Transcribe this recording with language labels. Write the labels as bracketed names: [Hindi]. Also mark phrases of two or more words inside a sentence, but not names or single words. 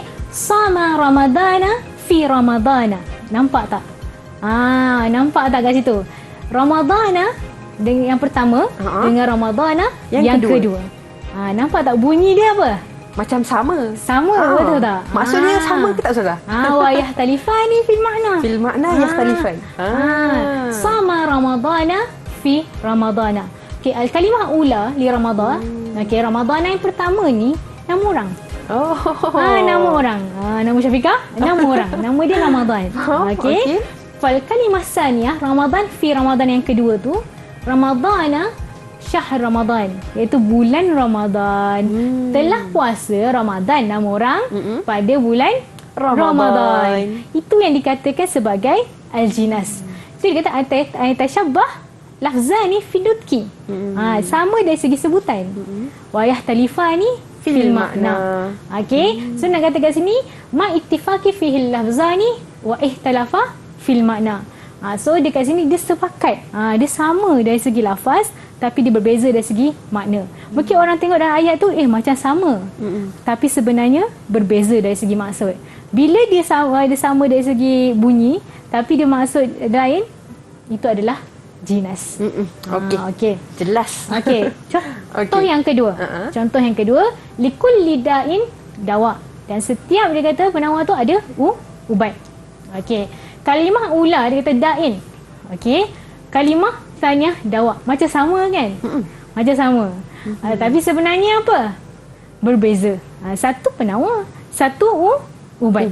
[Arabic] صام رمضان في رمضان. [Malay] Nampak tak? Nampak tak kat situ? Ramadana dengan yang pertama dengan Ramadana yang kedua. Nampak tak bunyi dia apa? Macam sama. Sama, betul tak? Maksudnya sama ke tak Ustazah? [Arabic] ويختلفان في المعنى. في المعنى يختلفان. صام رمضان في رمضان. [Malay] Okey, [Arabic] الكلمة الأولى لرمضان. [Malay] Okey, Ramadan yang pertama ni nama orang. Nama orang. Nama Syafiqah, nama orang. Nama dia Ramadan. Okey. [Arabic] فالكلمة الثانية رمضان في رمضان [Malay] yang kedua tu [Arabic] رمضان شهر رمضان, [Malay] iaitu bulan Ramadan. Telah puasa Ramadan nama orang pada bulan Ramadan. Itu yang dikatakan sebagai al-jinas. So dia kata [Arabic] تشابه اللفظان في النطق. [Malay] Sama dari segi sebutan. [Arabic] ويختلفان في المعنى. [Malay] Okey, so nak kata kat sini [Arabic] ما اتفق فيه اللفظان واختلفا في المعنى. [Malay] So dia kat sini dia sepakat. Dia sama dari segi lafaz tapi dia berbeza dari segi makna. Mungkin orang tengok dalam ayat tu macam sama. Tapi sebenarnya berbeza dari segi maksud. Bila dia sama dari segi bunyi tapi dia maksud lain, itu adalah jinas. Okey. Jelas. Okey. Contoh yang kedua. Contoh yang kedua, [Arabic] لكل داء دواء. [Malay] Dan setiap dia kata penawar tu ada ubat. Okey. [Arabic] الكلمة الأولى [Malay] dia kata da'in. Okey. [Arabic] الكلمة الثانية دواء. [Malay] Macam sama kan? Macam sama. Tapi sebenarnya apa? Berbeza. Satu penawar, satu ubat.